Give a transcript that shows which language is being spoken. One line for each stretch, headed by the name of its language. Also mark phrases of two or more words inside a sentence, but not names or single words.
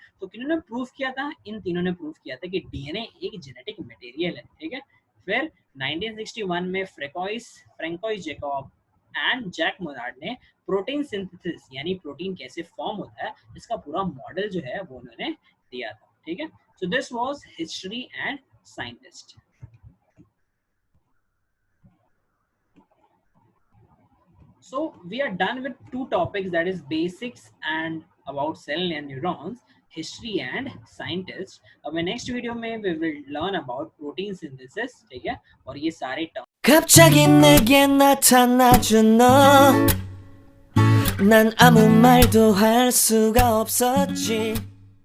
Hindi: तो किन्होंने प्रूफ किया था, इन तीनों ने प्रूफ किया था कि डीएनए एक
English: genetic material
Hindi: है, ठीक है। फिर 1961 में फ्रैंकोइस जैकब एंड जैक मोनार्ड ने
English: protein synthesis,
Hindi: यानी प्रोटीन कैसे फॉर्म होता है, इसका पूरा मॉडल जो है वो उन्होंने दिया था, ठीक है।
English: So this was history and scientist. So we are done with 2 topics, that is basics and about cell and neurons, history and scientists. अब next video में we will learn about protein synthesis,
Hindi: ठीक है, और ये सारे
Korean: 갑자기 내게 나타나준 너, 난 아무 말도 할 수가 없었지.